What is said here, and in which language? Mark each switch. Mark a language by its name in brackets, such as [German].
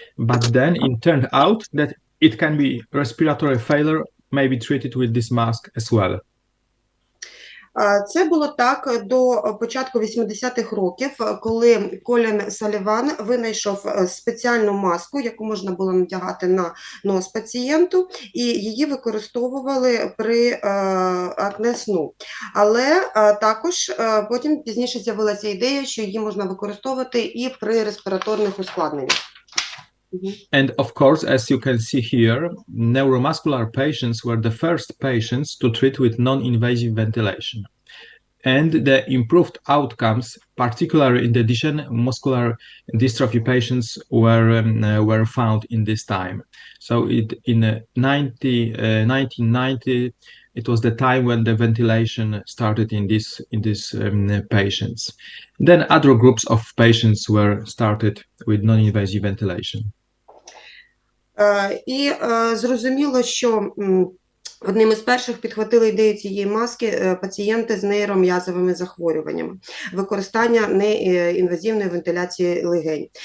[English] But then it turned out that it can be respiratory failure, may be treated with this mask as well. [Ukrainian] Це було так до початку 80-х років, коли Колін Саліван винайшов спеціальну маску, яку можна було надягати на нос пацієнту, і її використовували при акне сну. Але також потім пізніше з'явилася ідея, що її можна використовувати і при респіраторних ускладненнях. [English] And of course, as you can see here, neuromuscular patients were the first patients to treat with non-invasive ventilation. And the improved outcomes, particularly in the Duchenne muscular dystrophy patients, were found in this time. So in 1990, it was the time when the ventilation started in these patients. Then other groups of patients were started with non-invasive ventilation. [Ukrainian] І зрозуміло, що одним із перших підхватили ідею цієї маски пацієнти з нейром'язовими захворюваннями, використання неінвазивної вентиляції легень.